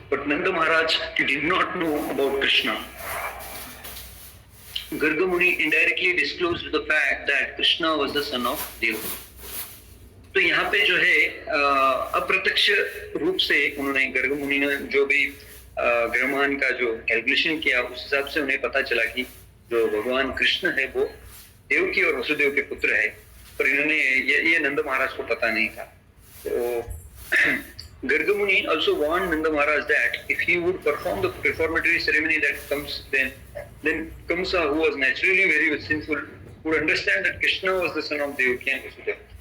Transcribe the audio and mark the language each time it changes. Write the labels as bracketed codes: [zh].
[en] But Nanda Maharaj did not know about Krishna. Garga Muni indirectly disclosed the fact that Krishna was the son of Deva. [hi] तो यहाँ पे जो है अप्रत्यक्ष रूप से उन्होंने गर्ग मुनि ने जो भी ग्रहमान का जो कैलकुलेशन किया, उस हिसाब से उन्हें पता चला कि जो भगवान कृष्ण है वो देवकी और वसुदेव के पुत्र है, पर इन्होंने ये नंद महाराज को पता नहीं था। [en] तो Garga Muni also warned Nanda Maharaj that if he would perform the reformatory ceremony that comes then Kamsa, who was naturally very sinful, would understand that Krishna was the son of Devaki and Vasudeva.